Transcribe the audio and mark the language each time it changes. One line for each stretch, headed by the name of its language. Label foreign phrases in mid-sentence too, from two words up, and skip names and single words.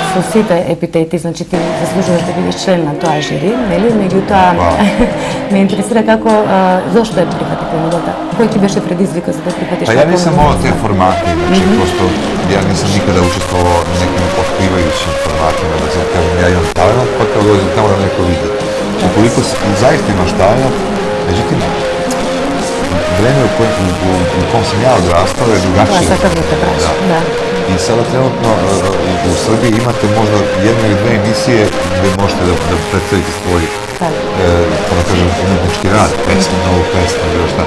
Macedonian: сите епитети, значи ти заслужуваш да бидеш член на тоа жири, нели? Меѓутоа, ме интересира како, зошто ја прифати понудата? Кој ти беше предизвика за да прифатиш
Serbian: Па ја нисам волao те формати, значи, просто ја нисам никада учествовao на неким откриваjućim formatima, da sad kažem ja imam talent, pa kao dođem tamo da neko vidi. Ukoliko zaista imaš talent, međutim, vreme u kom sam ja odrastao je drugačije. Da. I sada trenutno u Srbiji imate možda jednu ili dve emisije gde možete da predstavite svoj, da kažem, umetnički rad, pesmu, novu pesmu, bilo šta.